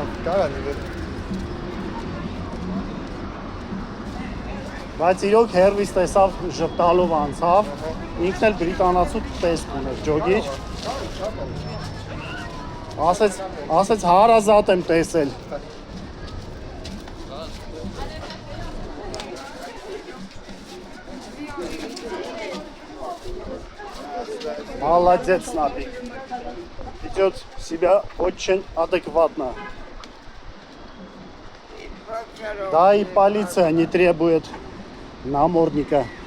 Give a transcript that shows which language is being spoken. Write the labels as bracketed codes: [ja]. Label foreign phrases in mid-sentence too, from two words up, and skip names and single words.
[hy] Կարա լինել։ Բայց իրոք հերվիս տեսավ ժպտալով անցավ, ինքն էլ բրիտանացու տեսք ուներ, ջոգիր։ Ասեց հարազատ եմ տեսել։ Молодец, Напик. [ru] Ведет себя очень адекватно. Да и полиция не требует намордника.